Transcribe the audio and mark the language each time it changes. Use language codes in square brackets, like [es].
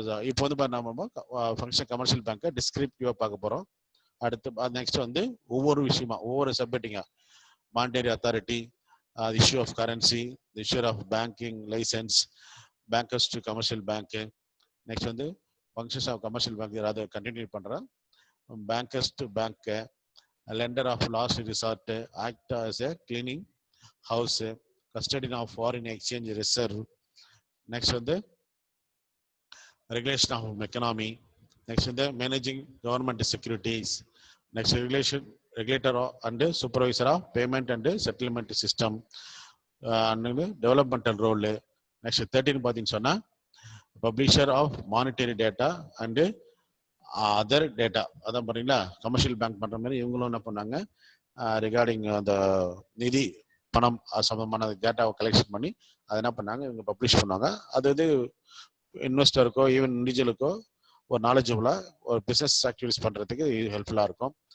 [ta] இப்போ வந்து நம்ம ஃபங்க்ஷன் கமர்ஷியல் பேங்க்கை டிஸ்கிரிப்டிவாக பார்க்க போகிறோம். அடுத்து நெக்ஸ்ட் வந்து ஒவ்வொரு விஷயமா ஒவ்வொரு சப்மிட்டிங்கா [en] Monetary authority, issue of currency, issue of banking licence, bankers to commercial பேங்க்கு. [ta] Next வந்து ஃபங்க்ஷன்ஸ் ஆஃப் கமர்ஷியல் பேங்க் அதை கண்டினியூ பண்ணுறேன். [en] Bankers to bank, lender of last resort, act as a cleaning house, custodian of foreign exchange reserve. Next on the regulation of economy. Next on the managing government securities. Next regulator and supervisor of payment and settlement system. And developmental role. Next 13 [ta] பாத்தீங்க சொன்னா [en] publisher of monetary data and other data. [ta] அதான் பாத்தீங்களா commercial bank பண்ற மாதிரி இவங்களும் என்ன பண்ணாங்க, regarding அந்த நிதி பணம் சம்பந்தமான டேட்டாவை கலெக்ஷன் பண்ணி அதை என்ன பண்ணாங்க இவங்க பப்ளிஷ் பண்ணாங்க. அது வந்து இன்வெஸ்டருக்கோ ஈவன் இண்டிவிஜுவலுக்கோ ஒரு நாலேஜபிளா ஒரு பிசினஸ் ஆக்டிவிட்டிஸ் பண்றதுக்கு ஹெல்ப்ஃபுல்லா இருக்கும்.